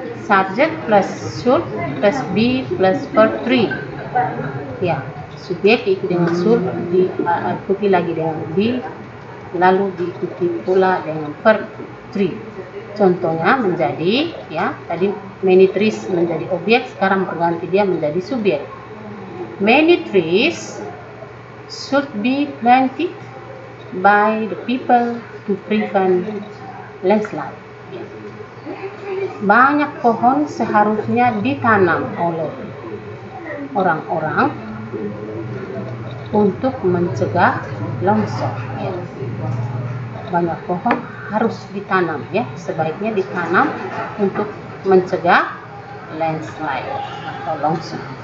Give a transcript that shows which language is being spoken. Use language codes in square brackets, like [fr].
[en] subject plus should plus be plus verb 3. [id] Ya, subjek diikuti dengan should, diikuti lagi dengan be, lalu diikuti pula dengan verb 3. Contohnya menjadi, ya, tadi [en] many trees [id] menjadi objek, sekarang berganti dia menjadi subjek. [en] Many trees should be planted by the people to prevent landslide. [id] Banyak pohon seharusnya ditanam oleh orang-orang untuk mencegah longsor. Ya. Banyak pohon harus ditanam, ya, sebaiknya ditanam untuk mencegah landslide atau longsor.